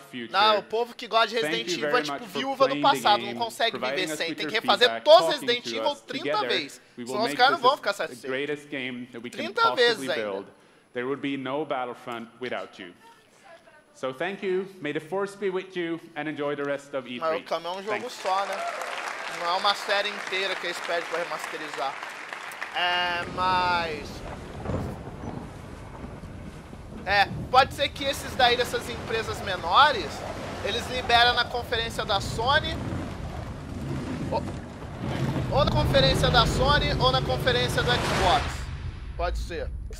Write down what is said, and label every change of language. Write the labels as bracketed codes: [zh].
[pt] Não, o povo que gosta de Resident Evil é tipo viúva do passado, não consegue viver sem. Tem que refazer todos os Resident Evil 30 vezes. Senão os caras não vão ficar satisfeitos. 30 vezes ainda. [en] There would be no Battlefront without you. So thank you, may the Force be with you, and enjoy the rest of E3. [pt] Mas o CAOn é um jogo só, né? Não é uma série inteira que eles pedem pra remasterizar. Mas... pode ser que esses daí, dessas empresas menores, eles liberam na conferência da Sony, ou na conferência da Sony, ou na conferência do Xbox. Pode ser.